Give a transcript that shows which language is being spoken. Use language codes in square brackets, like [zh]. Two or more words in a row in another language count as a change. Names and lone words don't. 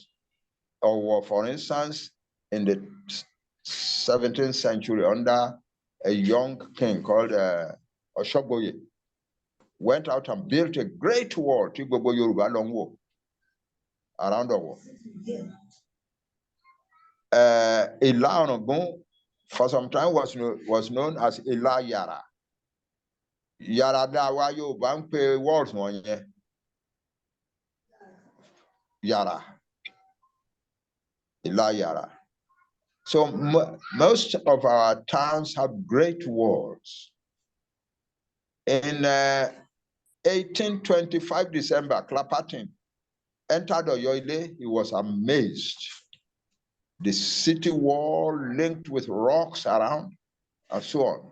[en] Or for instance, in the 17th century, under a young king called Oshoboye, went out and built a great wall, Tigobo Yoruba long wall, around the wall. Ila for some time was known as Ila Yara. [yo] Yara dawa Yoruba ń pe walls wọ̀nyẹn. Yara. Ila Yara. [en] So most of our towns have great walls. In 1825 December, Clapperton entered Oyoile. He was amazed. The city wall linked with rocks around and so on.